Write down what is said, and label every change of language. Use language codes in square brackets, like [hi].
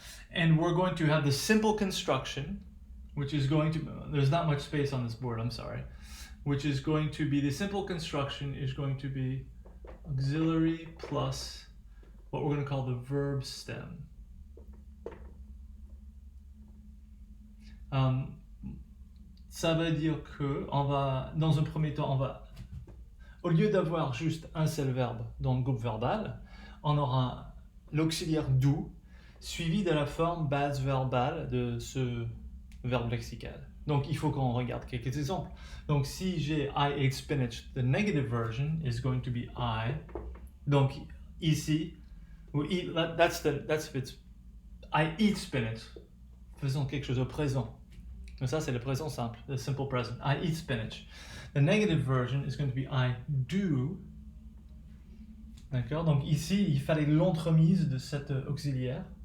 [en] And we're going to have the simple construction, which is going to, there's not much space on this board, I'm sorry, which is going to be, the simple construction is going to be auxiliary plus what we're going to call the verb stem. [fr] Ça veut dire que dans un premier temps, au lieu d'avoir juste un seul verbe dans le groupe verbal, on aura l'auxiliaire do suivi de la forme base verbale de ce verbe lexical. Donc il faut qu'on regarde quelques exemples. Donc si j'ai [en] I ate spinach, the negative version is going to be I. [fr] Donc ici, [en] that's if it's I eat spinach. [fr] Faisons quelque chose au présent. Donc ça c'est le présent simple, [en] the simple present. I eat spinach. The negative version is going to be I do. [fr] D'accord? Donc ici, il fallait l'entremise de cet auxiliaire.